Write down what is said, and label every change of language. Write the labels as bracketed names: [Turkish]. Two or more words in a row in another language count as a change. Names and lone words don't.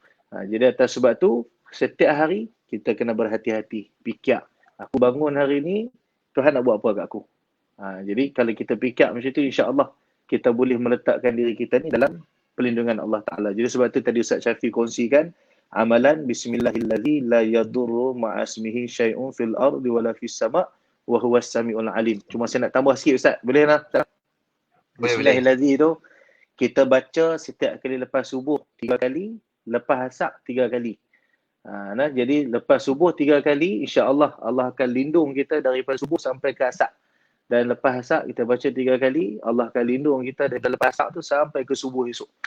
[Malay] Jadi atas sebab tu, setiap hari kita kena berhati-hati. Fikir, aku bangun hari ni, Tuhan nak buat apa kat aku. Jadi kalau kita fikir macam tu, insya-Allah kita boleh meletakkan diri kita ni dalam perlindungan Allah Ta'ala. Jadi sebab tu tadi Ustaz Syafi kongsikan, amalan [Arabic] بسم الله الذي لا يضر مع اسمه شيء في الأرض ولا في السماء وهو السميع العليم. [Malay] Cuma saya nak tambah sikit Ustaz. Boleh tak? Bismillahilladzi tu kita baca setiap kali lepas subuh 3 kali, lepas asar 3 kali. Jadi lepas subuh 3 kali, insya-Allah Allah akan lindung kita daripada subuh sampai ke asar. Dan lepas asar kita baca 3 kali, Allah akan lindung kita dari lepas asar tu sampai ke subuh esok.